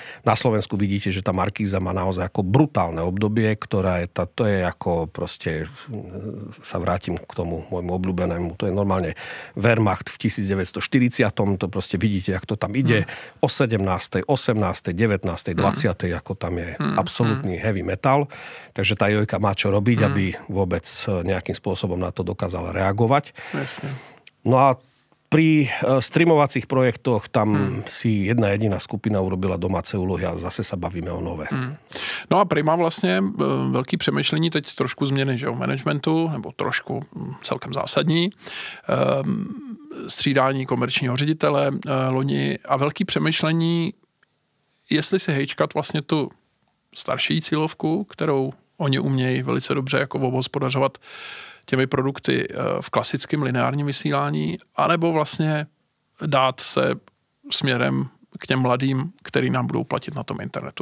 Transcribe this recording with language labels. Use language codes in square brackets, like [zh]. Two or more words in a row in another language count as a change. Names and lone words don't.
[sk] Na Slovensku vidíte, že tá Markíza má naozaj ako brutálne obdobie, ktorá to je ako proste, sa vrátim k tomu môjmu obľúbenému, to je normálne Wehrmacht v 1940, to proste vidíte, jak to tam ide, o 17., 18., 19., 20., ako tam je absolútny [en] heavy metal. [sk] Takže tá Jojka má čo robiť, aby vôbec nejakým spôsobom na to dokázala reagovať. Jasne. No a pri streamovacích projektoch tam si jedna jediná skupina urobila domáce úlohy a zase sa bavíme o Nové. [cs] No a Prima vlastně velký přemýšlení, teď trošku změny, že, o managementu, nebo trošku celkem zásadní, střídání komerčního ředitele loni a velký přemýšlení, jestli si hejčkat vlastně tu starší cílovku, kterou oni umějí velice dobře jako obhospodařovat těmi produkty v klasickém lineárním vysílání, anebo vlastně dát se směrem k těm mladým, který nám budou platit na tom internetu.